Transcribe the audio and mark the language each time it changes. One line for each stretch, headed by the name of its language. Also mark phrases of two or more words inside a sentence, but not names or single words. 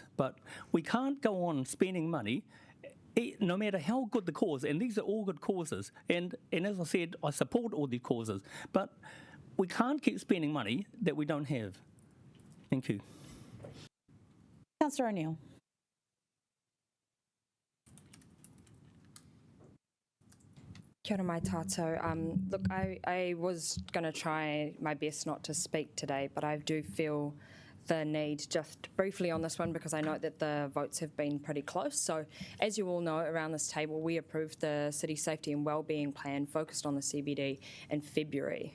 English: But we can't go on spending money no matter how good the cause, and these are all good causes. And as I said, I support all these causes. But we can't keep spending money that we don't have. Thank you. Councillor O'Neill.
Māori: Kia ora mai tātou.
English: Look, I was going to try my best not to speak today, but I do feel the need just briefly on this one because I know that the votes have been pretty close. So as you all know, around this table, we approved the City Safety and Wellbeing Plan focused on the CBD in February.